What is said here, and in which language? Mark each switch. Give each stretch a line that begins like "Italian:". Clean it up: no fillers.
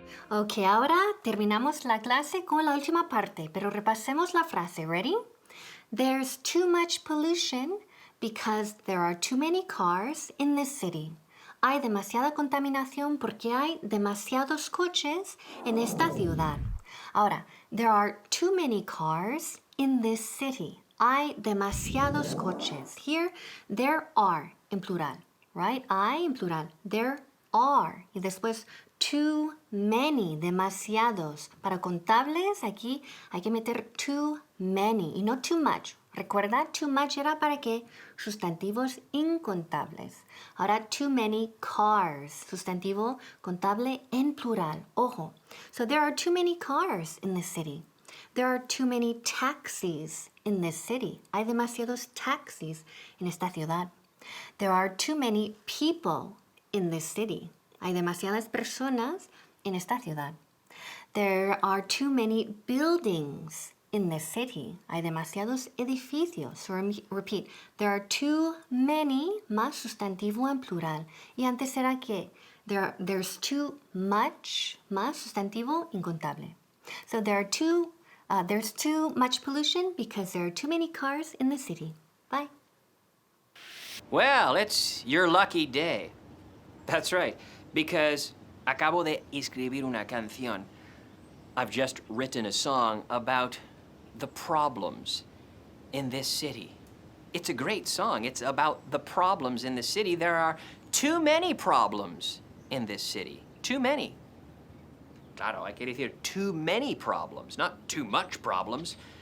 Spanish: Ok, ahora terminamos la clase con la última parte, pero repasemos la frase.
English: Ready? There's too much pollution because there are too many cars in this city.
Spanish: Hay demasiada contaminación porque hay demasiados coches en esta ciudad.
English: Ahora, there are too many cars in this city.
Spanish: Hay demasiados coches.
English: Here, there are
Spanish: en plural,
English: right?
Spanish: Hay en plural.
English: There are.
Spanish: Y después,
English: too many,
Spanish: demasiados. Para contables, aquí hay que meter
English: too many
Spanish: y no
English: too much.
Spanish: Recuerda,
English: too much
Spanish: era para qué? Sustantivos incontables. Ahora,
English: too many cars.
Spanish: Sustantivo contable en plural. Ojo.
English: So there are too many cars in this city. There are too many taxis in this city.
Spanish: Hay demasiados taxis en esta ciudad.
English: There are too many people in this city.
Spanish: Hay demasiadas personas en esta ciudad.
English: There are too many buildings in this city.
Spanish: Hay demasiados edificios.
English: So repeat. There are too many
Spanish: más sustantivo en plural. Y antes era que
English: there's too much
Spanish: más sustantivo incontable.
English: So there's too much pollution because there are too many cars in the city. Bye. Well, it's your lucky day. That's right, because
Spanish: acabo de escribir una canción.
English: I've just written a song about the problems in this city. It's a great song. It's about the problems in the city. There are too many problems in this city. Too many.
Spanish: Claro, hay que decir
English: too many problems, not too much problems.